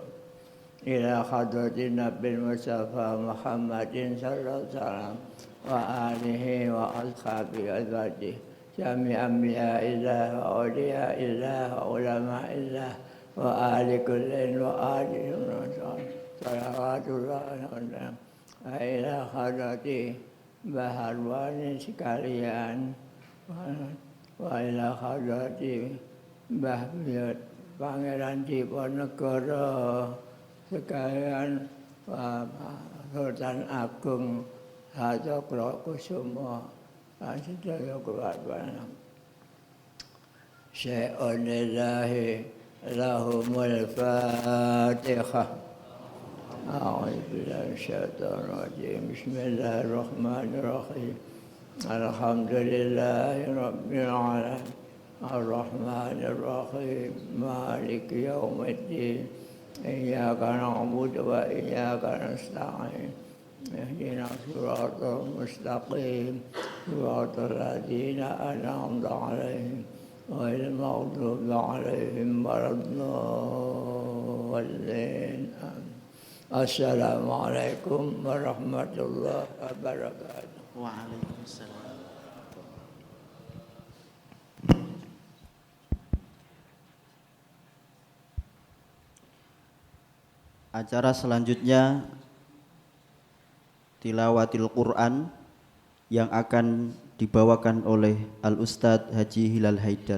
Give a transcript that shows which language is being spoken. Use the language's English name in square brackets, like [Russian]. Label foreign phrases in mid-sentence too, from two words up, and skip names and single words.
[Arabic] إلى حضرة النبي مصطفى محمد صلى الله عليه وسلم وآله و أصحابه أزواجه جميع أنبياء الله وأولياء الله و علماء الله وأهل كل وأهل صلوات الله وإلى حضرة Baharwani sekalian وإلى حضرة Mbah Buyut Pangeran Diponegoro sekalian Sultan Agung Hanyokrokusumo [Indonesian] dan sedaya keluarga. [Arabic] شيء لله لهم الفاتحة. أعوذ بالله من الشيطان الرجيم. بسم الله الرحمن الرحيم. الحمد لله رب العالمين. الرحمن الرحيم. مالك يوم الدين. إياك نعبد وإياك نستعين. اهدنا الصراط المستقيم. صراط الذين أنعمت عليهم غير المغضوب عليهم ولا الضالين. السلام عليكم ورحمة الله وبركاته. وعليكم السلام. [Indonesian] Acara selanjutnya [Arabic] تلاوة القرآن [Indonesian] yang akan dibawakan oleh Al-Ustadz Haji Hilal Haidar.